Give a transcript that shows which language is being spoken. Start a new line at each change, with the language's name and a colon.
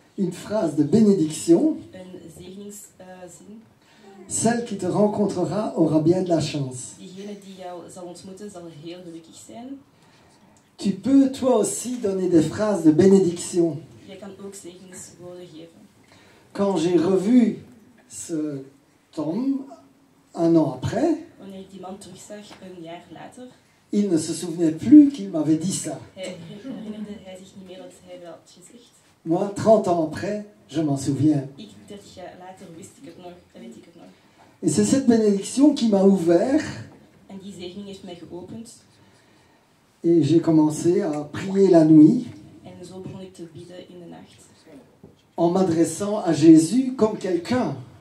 French: une phrase de bénédiction.
Dutch: een zegeningszin.
French: Celle qui te rencontrera aura bien de la chance.
Dutch: Diegene die jou zal ontmoeten, zal heel gelukkig zijn.
French: Tu peux toi aussi donner des phrases de bénédiction.
Dutch: Jij kan ook zegeningswoorden geven.
French: Quand j'ai revu ce Tom un an après,
Dutch: Wanneer ik die man terugzag, een jaar later,
French: il ne se souvenait plus qu'il m'avait dit ça.
Dutch: herinnerde hij zich niet meer dat hij dat had gezegd.
French: Moi, 30 ans après, je m'en souviens.
Dutch: Ik, 30 jaar later, wist ik het nog, weet ik het nog.
French: Et c'est cette bénédiction qui m'a ouvert
Dutch: En die zegening heeft mij geopend.
French: et j'ai commencé à prier la nuit
Dutch: En zo begon ik te bidden in de nacht.
French: en m'adressant à Jésus comme quelqu'un.